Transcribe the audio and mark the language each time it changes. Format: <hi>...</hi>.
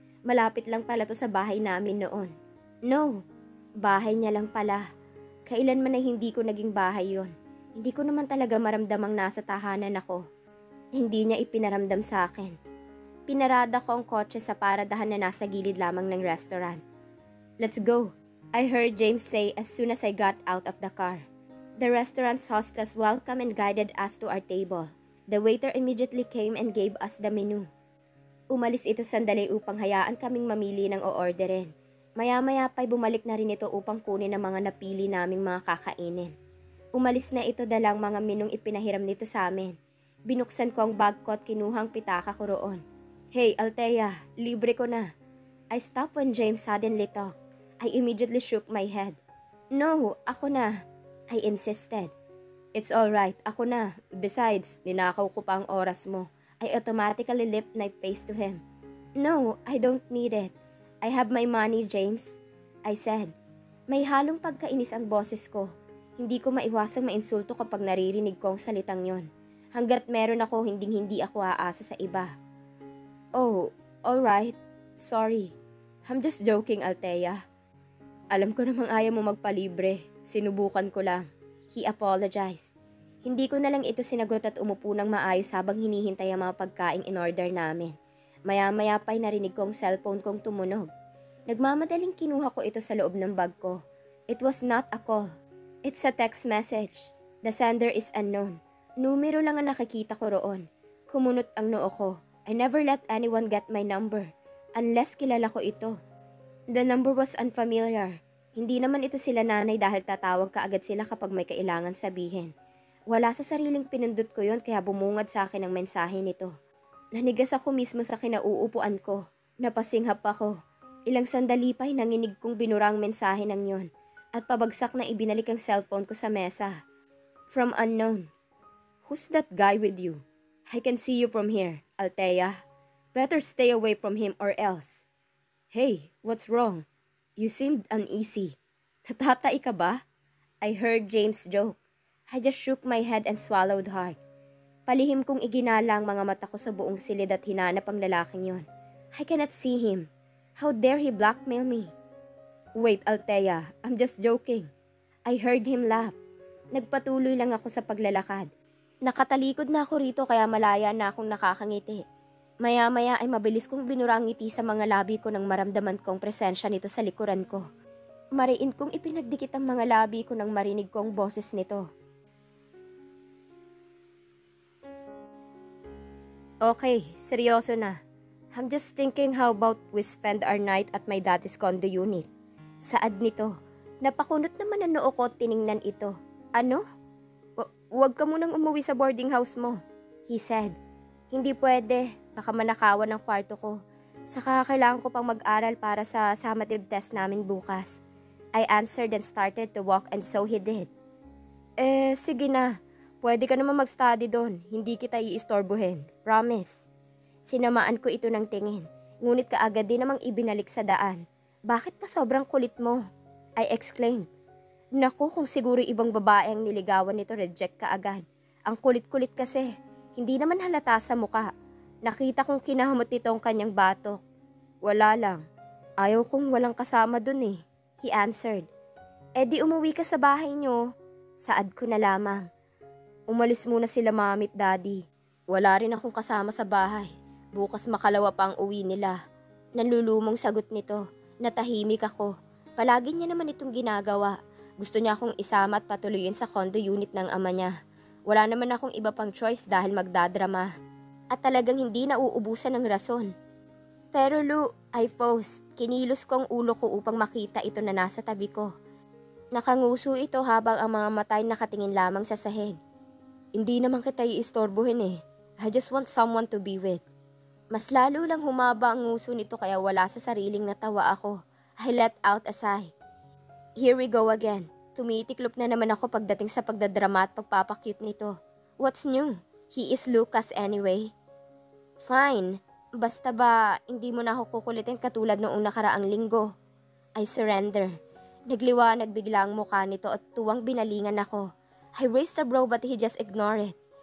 <tl>Malapit lang pala to sa bahay namin noon. No, bahay niya lang pala. Kailanman ay hindi ko naging bahay yon. Hindi ko naman talaga maramdamang nasa tahanan ako. Hindi niya ipinaramdam sa akin. Pinarada ko ang kotse sa paradahan na nasa gilid lamang ng restaurant.</tl> <en>Let's go, I heard James say as soon as I got out of the car. The restaurant's hostess welcomed and guided us to our table. The waiter immediately came and gave us the menu.</en> <tl>Umalis ito sandali upang hayaan kaming mamili ng o-orderin. Maya-maya pa'y bumalik na rin ito upang kunin ang mga napili naming mga kakainin. Umalis na ito dalang mga menung ipinahiram nito sa amin. Binuksan ko ang bag ko at kinuhang pitaka ko roon. Hey, Althea, libre ko na.</tl> <en>I stopped when James suddenly talked. I immediately shook my head. No,</en> <tl>ako na.</tl> <en>I insisted. It's alright, ako na.</en> <tl>Besides, ninakaw ko pa ang oras mo.</tl> <en>I automatically lifted my face to him. No, I don't need it. I have my money, James. I said.</en> <tl>May halong pagkainis ang boses ko. Hindi ko maiwasang mainsulto kapag naririnig ko ang salitang yon. Hanggat meron ako, hindi ako aasa sa iba.</tl> <en>Oh, alright. Sorry. I'm just joking, Althea.</en> <tl>Alam ko namang ayaw mo magpalibre. Sinubukan ko lang.</tl> <en>He apologized.</en> <tl>Hindi ko na lang ito sinagot at umupo ng maayos habang hinihintay ang mga pagkaing in-order namin. Maya-maya pa'y narinig ko ang cellphone kong tumunog. Nagmamadaling kinuha ko ito sa loob ng bag ko.</tl> <en>It was not a call. It's a text message. The sender is unknown.</en> <tl>Numero lang ang nakikita ko roon. Kumunot ang noo ko.</tl> <en>I never let anyone get my number. Unless</en> <tl>kilala ko ito.</tl> <en>The number was unfamiliar.</en> <tl>Hindi naman ito sila nanay dahil tatawag ka agad sila kapag may kailangan sabihin. Wala sa sariling pinindot ko yon kaya bumungad sa akin ang mensahe nito. Nanigas ako mismo sa kinauupuan ko. Napasinghap ako. Ilang sandali pa'y nanginig kong binura ang mensahe ng yon at pabagsak na ibinalik ang cellphone ko sa mesa.</tl> <en>From unknown. Who's that guy with you? I can see you from here, Althea. Better stay away from him or else. Hey, what's wrong? You seemed uneasy.</en> <tl>Natatai ka ba?</tl> <en>I heard James joke. I just shook my head and swallowed hard.</en> <tl>Palihim kong iginala ang mga mata ko sa buong silid at hinanap ang lalaking yon.</tl> <en>I cannot see him. How dare he blackmail me? Wait, Althea, I'm just joking. I heard him laugh.</en> <tl>Nagpatuloy lang ako sa paglalakad. Nakatalikod na ako rito kaya malaya na akong nakakangiti. Maya-maya ay mabilis kong binura ang ngiti sa mga labi ko nang maramdaman kong presensya nito sa likuran ko. Mariin kong ipinagdikit ang mga labi ko nang marinig kong boses nito. Okay, seryoso na.</tl> <en>I'm just thinking how about we spend our night at my daddy's condo unit.</en> <tl>Saad nito. Napakunot naman ang noo ko at tiningnan ito. Ano? Huwag ka munang umuwi sa boarding house mo,</tl> <en>he said.</en> <tl>Hindi pwede, baka manakawan ng kwarto ko. Saka kailangan ko pang mag-aral para sa summative test namin bukas.</tl> <en>I answered and started to walk and so he did.</en> <tl>Sige na. Pwede ka naman mag-study doon, hindi kita iistorbohin. Promise. Sinamaan ko ito ng tingin, ngunit kaagad din namang ibinalik sa daan. Bakit pa sobrang kulit mo?</tl> <en>I exclaimed.</en> <tl>Naku, kung siguro ibang babae ang niligawan nito, reject ka agad. Ang kulit-kulit kasi, hindi naman halata sa muka. Nakita kong kinahamot nito ang kanyang batok. Wala lang. Ayaw kong walang kasama dun he answered. Di umuwi ka sa bahay niyo. Saad ko na lamang. Umalis muna sila mami at daddy. Wala rin akong kasama sa bahay. Bukas makalawa pa ang uwi nila. Nanlulumong sagot nito. Natahimik ako. Palagi niya naman itong ginagawa. Gusto niya akong isama at patuloyin sa condo unit ng ama niya. Wala naman akong iba pang choice dahil magdadrama. At talagang hindi nauubusan ng rason. Pero Lu,</tl> <en>I paused.</en> <tl>Kinilos ko ang ulo ko upang makita ito na nasa tabi ko. Nakanguso ito habang ang mga matay nakatingin lamang sa sahig. Hindi naman kita iistorbohin</tl> <en>I just want someone to be with.</en> <tl>Mas lalo lang humaba ang nguso nito kaya wala sa sariling natawa ako.</tl> <en>I let out a sigh. Here we go again.</en> <tl>Tumitiklop na naman ako pagdating sa pagdadrama at pagpapakyut nito.</tl> <en>What's new? He is Lucas anyway. Fine.</en> <tl>Basta ba, hindi mo na ako kukulitin katulad noong nakaraang linggo.</tl> <en>I surrender.</en> <tl>Nagliwanag bigla ang mukha nito at tuwang binalingan ako.</tl> <en>I raised a brow but he just ignored it.</en>